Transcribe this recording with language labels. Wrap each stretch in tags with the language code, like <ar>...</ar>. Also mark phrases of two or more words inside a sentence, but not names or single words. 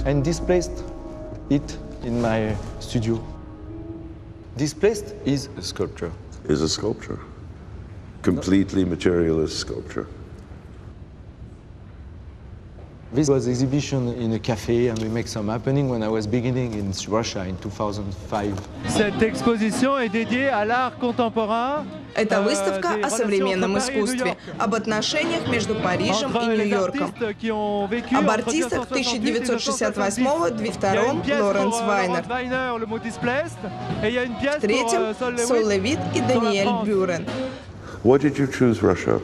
<en>and displaced it in my studio. Displaced is a sculpture. Is a sculpture. Completely materialist sculpture. This was exhibition in a cafe, and we make some happening when I was beginning in Russia in 2005.</en> <fr>Cette exposition est dédiée à l'art contemporain.</fr> <ru>Это выставка о современном искусстве, об отношениях между Парижем и Нью-Йорком, об артистах 1968-2002 Лоренс Вайнер, в третьем Сол Левит и Даниэль Бюрен.</ru> <en>Why did you choose Russia?</en>